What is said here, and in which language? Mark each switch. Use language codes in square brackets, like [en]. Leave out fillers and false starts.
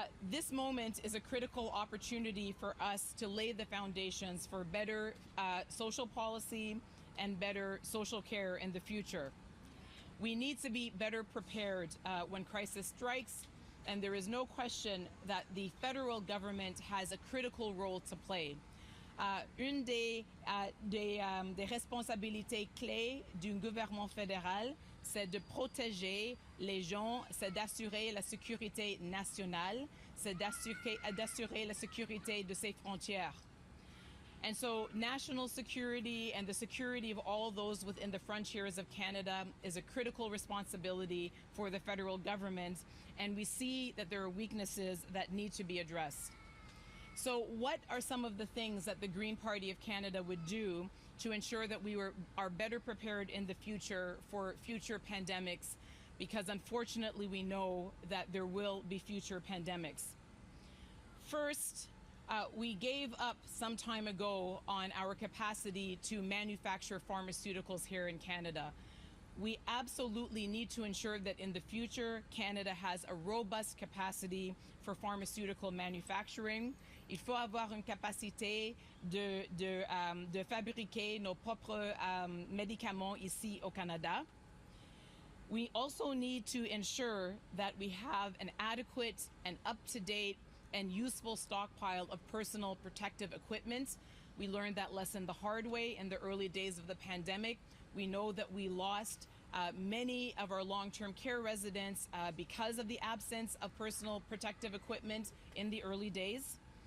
[en] This moment is a critical opportunity for us to lay the foundations for better social policy and better social care in the future. We need to be better prepared when crisis strikes, and there is no question that the federal government has a critical role to play. [fr] Une des responsabilités clés du gouvernement fédéral, c'est de protéger les gens, c'est d'assurer la sécurité nationale, c'est d'assurer la sécurité de ses frontières. [en] And so national security and the security of all those within the frontiers of Canada is a critical responsibility for the federal government, and we see that there are weaknesses that need to be addressed. So what are some of the things that the Green Party of Canada would do to ensure that we are better prepared in the future for future pandemics? Because unfortunately we know that there will be future pandemics. First, we gave up some time ago on our capacity to manufacture pharmaceuticals here in Canada. We absolutely need to ensure that in the future, Canada has a robust capacity for pharmaceutical manufacturing. [fr] Il faut avoir une capacité de fabriquer nos propres médicaments ici au Canada. [en] We also need to ensure that we have an adequate and up-to-date and useful stockpile of personal protective equipment. We learned that lesson the hard way in the early days of the pandemic. We know that we lost many of our long-term care residents because of the absence of personal protective equipment in the early days.